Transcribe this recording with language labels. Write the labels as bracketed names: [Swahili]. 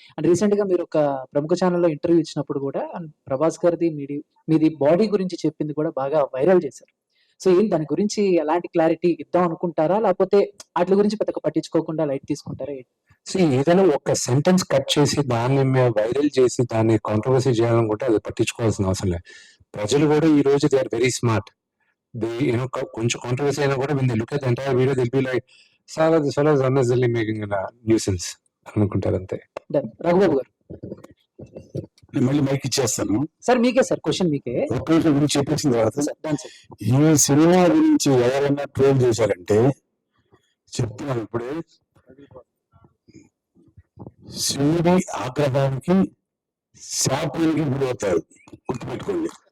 [Telugu] And recent గా మీరు ఒక ప్రముఖ ఛానల్లో ఇంటర్వ్యూ ఇచ్చినప్పుడు కూడా ప్రభాస్ గారిది మీది బాడీ గురించి చెప్పింది కూడా బాగా వైరల్ చేశారు. సో ఏంటి దాని గురించి ఎలాంటి క్లారిటీ ఇద్దాం అనుకుంటారా, లేకపోతే వాటి గురించి పెద్దగా పట్టించుకోకుండా లైట్ తీసుకుంటారా? ఏదైనా ఒక సెంటెన్స్ కట్ చేసి దాన్ని వైరల్ చేసి దాన్ని కాంట్రవర్సీ చేయాలనుకుంటే అది పట్టించుకోవాల్సిన అవసరం లేదు. ప్రజలు కూడా ఈ రోజు [English] They are very smart. [Telugu] కొంచెం కాంట్రవర్సీ అయినా కూడా [English] when they look at the entire video they'll be like, "Sir, this fellow is unnecessarily making a nuisance" [Telugu] అనుకుంటారు అంతే. రఘుబాబు గారు, నేను మళ్ళీ మైక్ ఇచ్చేస్తాను సార్ మీకే సార్ క్వశ్చన్ మీకే. ఒక్క నిమిషం గురించి చెప్పేసిన తర్వాత ఈ సినిమా గురించి ఎవరైనా ట్రోల్ చేశారంటే చెప్తున్నాను ఇప్పుడే, శివుడి ఆగ్రహానికి శాపానికి గురవుతారు. గుర్తుపెట్టుకోండి.